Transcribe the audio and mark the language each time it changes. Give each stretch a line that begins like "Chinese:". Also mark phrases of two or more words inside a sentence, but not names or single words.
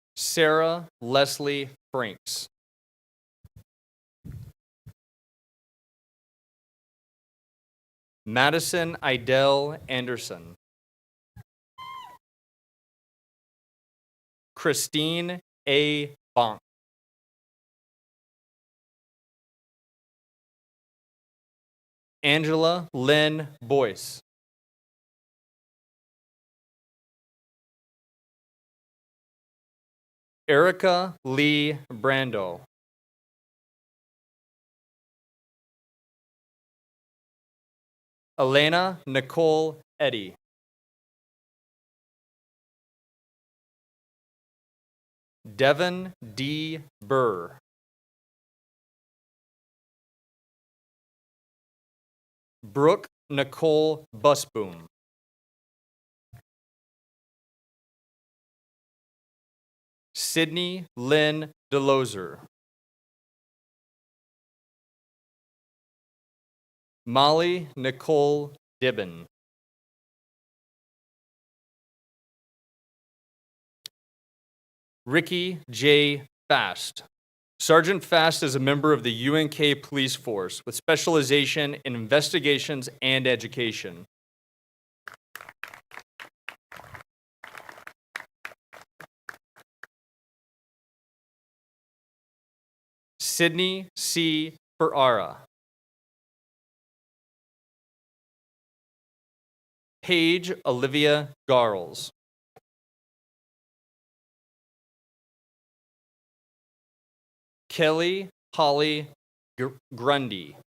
English: Sarah Leslie Franks. Madison Idell Anderson. Christine A. Bonk. Angela Lynn Boyce. Erica Lee Brando. Elena Nicole Eddy. Devin D. Burr. Brooke Nicole Busboom. Sydney Lynn DeLozer. Molly Nicole Dibben. Ricky J. Fast. Sergeant Fast is a member of the UNK Police Force with specialization in investigations and education. Sydney C. Ferrara. Paige Olivia Garles. Kelly Holly Grundy.